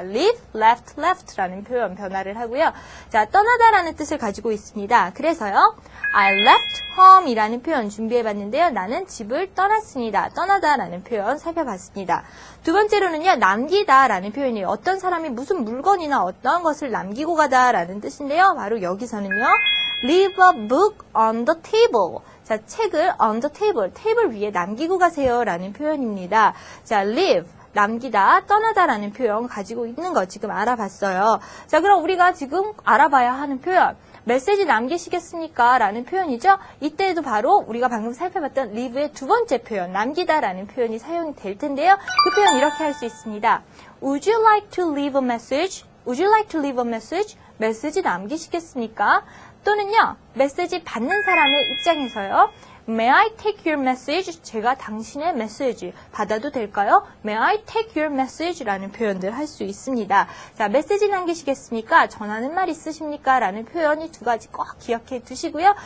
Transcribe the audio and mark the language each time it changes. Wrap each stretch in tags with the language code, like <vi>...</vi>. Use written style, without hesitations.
<ko>leave, left, left라는 표현 변화를 하고요. 자, 떠나다라는 뜻을 가지고 있습니다. 그래서요,</ko> <en>I left home</en> <ko>이라는 표현 준비해봤는데요. 나는 집을 떠났습니다. 떠나다라는 표현 살펴봤습니다. 두 번째로는요. 남기다라는 표현이에요. 어떤 사람이 무슨 물건이나 어떠한 것을 남기고 가다라는 뜻인데요. 바로 여기서는요.</ko> <en>leave a book on the table.</en> <ko>자, 책을</ko> <en>on the table,</en> <ko>테이블 위에 남기고 가세요 라는 표현입니다. 자, leave. 남기다, 떠나다라는 표현 가지고 있는 거 지금 알아봤어요. 자, 그럼 우리가 지금 알아봐야 하는 표현. 메시지 남기시겠습니까? 라는 표현이죠. 이때에도 바로 우리가 방금 살펴봤던 leave의 두 번째 표현, 남기다라는 표현이 사용이 될 텐데요. 그 표현 이렇게 할 수 있습니다.</ko> <en>Would you like to leave a message? Would you like to leave a message?</en> <ko>메시지 남기시겠습니까? 또는요, 메시지 받는 사람의 입장에서요.</ko> <en>May I take your message?</en> <ko>제가 당신의 메시지 받아도 될까요?</ko> <en>May I take your message?</en> <ko>라는 표현들 할 수 있습니다. 자, 메시지 남기시겠습니까? 전하는 말 있으십니까? 라는 표현이 두 가지 꼭 기억해 두시고요.</ko>